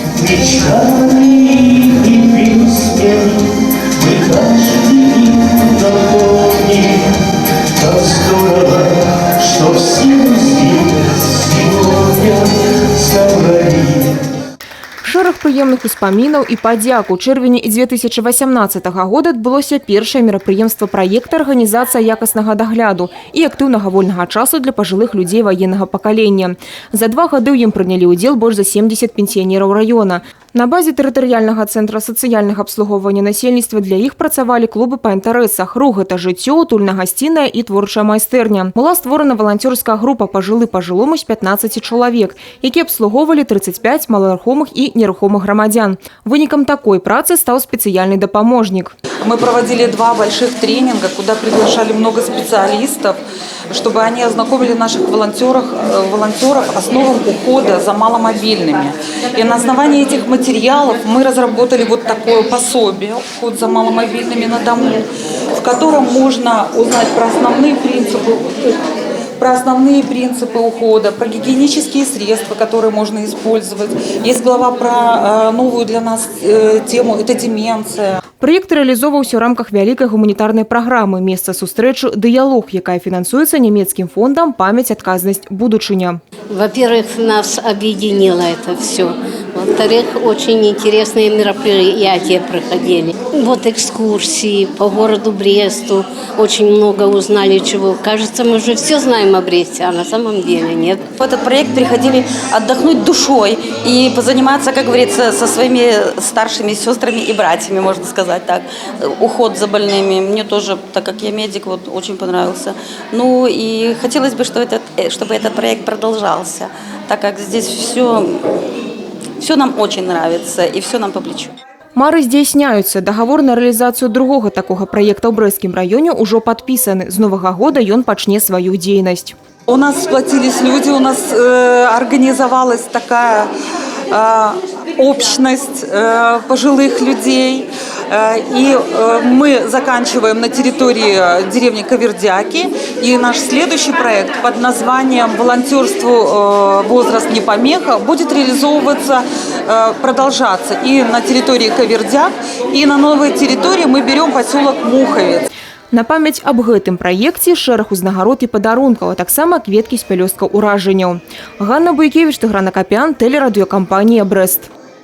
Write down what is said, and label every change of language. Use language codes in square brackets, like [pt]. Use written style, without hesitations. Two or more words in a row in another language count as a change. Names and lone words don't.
[ru] Мечтами и песнями мы каждый день напомним, как здорово, что все мы здесь сегодня собрались. [be] Шэраг прыемных успамінаў і падзяк. У чэрвені 2018 года адбылося першае мерапрыемства праекта «Арганізацыя якаснага дагляду» і актыўнага вольнага часу для пажылых людзей ваеннага пакалення. За 2 гады ў ім прынялі ўдзел больш за 70 пенсіянераў раёна. На базе тэрытарыяльнага цэнтра сацыяльнага абслугоўвання насельніцтва для іх працавалі клубы па інтарэсах. Рух – гэта жыццё, утульна-гасцінная і творчая майстэрня. Была створана валанцёрская група «Пажылы-пажылому» з 15 чалавек, які абслугоўвалі 35 маларухомых і нерухомых грамадзян. Вынікам такой працы стаў спецыяльны дапаможнік. [ru] Мы проводили 2 больших тренинга, куда приглашали много специалистов, чтобы они ознакомили наших волонтеров основам ухода за маломобильными. И на основании этих материалов мы разработали вот такое пособие «Уход за маломобильными на дому», в котором можно узнать про основные принципы ухода, про гигиенические средства, которые можно использовать. Есть глава про новую для нас тему – это деменция. [be] Праект рэалізоўваўся ў рамках вялікай гуманітарнай праграмы «Месца сустрэчы Дыялог», якая фінансуецца нямецкім фондам «Памяць, адказнасць, будучыня». [ru] Во-первых, нас объединило это все. Во-вторых, очень интересные мероприятия проходили. Вот экскурсии по городу Бресту. Очень много узнали чего. Кажется, мы уже все знаем о Бресте, а на самом деле нет. В этот проект приходили отдохнуть душой и позаниматься, как говорится, со своими старшими сестрами и братьями, можно сказать так. Уход за больными. Мне тоже, так как я медик, вот очень понравился. Ну и хотелось бы, чтобы этот проект продолжался, так как здесь все нам очень нравится и все нам по плечу. [be] Мары здзяйсняюцца. Даговор на рэалізацыю другога такога праекта ў Брэсцкім раёне ўжо падпісаны. З новага года ён пачне сваю дзейнасць. [ru] У нас сплотились люди, у нас организовалась такая общность пожилых людей. И мы заканчиваем на территории деревни Кавердяки. И наш следующий проект под названием «Волонтерству. Возраст не помеха» будет реализовываться, продолжаться и на территории Кавердяк, и на новой территории мы берем поселок Муховец. [be] На памяць аб гэтым праекце шэраг узнагарод і падарункаў, а таксама кветкі з пялёсткаў уражанняў. Ганна Буйкевіч, Тыгран Акапян, тэлерадыёкампанія «Брэст».